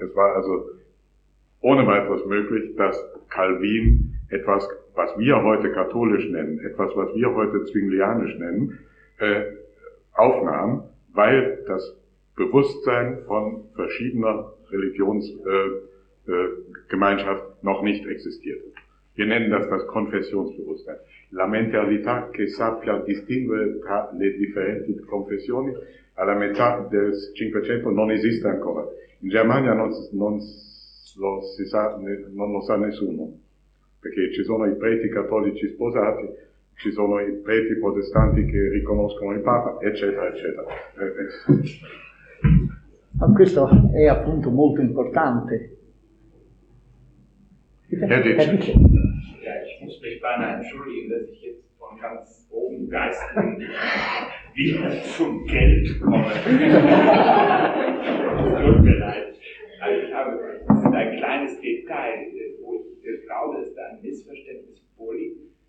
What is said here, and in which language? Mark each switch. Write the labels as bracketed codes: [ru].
[de] Es war also ohne weiteres möglich, dass Calvin etwas, was wir heute katholisch nennen, etwas, was wir heute zwinglianisch nennen, aufnahm, weil das Bewusstsein von verschiedener Religionsgemeinschaft noch nicht existierte. Wir nennen das Konfessionsbewusstsein. [it] La mentalità che sappia distinguere tra le differenti confessioni alla metà del Cinquecento non esiste ancora. In Germania non lo sa nessuno, perché ci sono i preti cattolici sposati, ci sono i preti protestanti che riconoscono il Papa, eccetera, eccetera. Ma questo è appunto molto importante. [de] Also ich habe ein kleines Detail, wo ich glaube, dass da ein Missverständnis vorliegt.